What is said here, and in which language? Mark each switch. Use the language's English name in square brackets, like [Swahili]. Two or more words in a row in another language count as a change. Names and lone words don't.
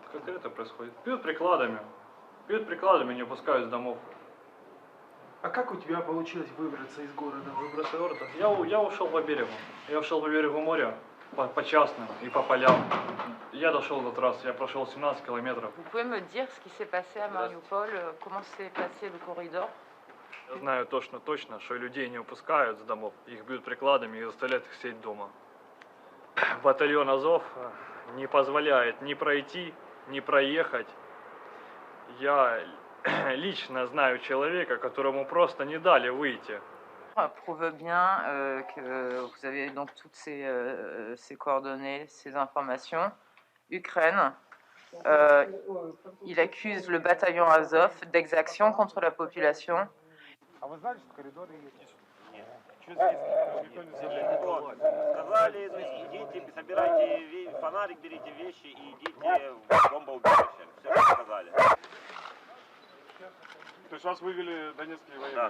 [Russian] Конкретно происходит. Бьют прикладами, не выпускают из домов. А как у тебя получилось выбраться из города? Выбраться из города? Я ушел по берегу. Я ушел по берегу моря, по частным и по полям. Я дошел до трассы, я прошел 17 километров. [French] Vous pouvez me dire ce qui s'est passé à Mariupol, comment s'est passé le corridor? [Russian] Я знаю точно, что людей не выпускают из домов, их бьют прикладами и заставляют их сидеть дома. Батальон Азов не позволяет ни пройти, ни проехать. Я лично знаю человека, которому просто не дали выйти. [French] Prouve bien que vous avez donc toutes ces coordonnées, ces informations. Ukraine, il accuse le bataillon Azov d'exactions contre la population. [Russian] А вы знали, что коридоры есть? Нет. Сказали, идите, собирайте фонарик, берите вещи и идите в бомбоубежище. Все, что сказали. То есть вас вывели донецкие военные,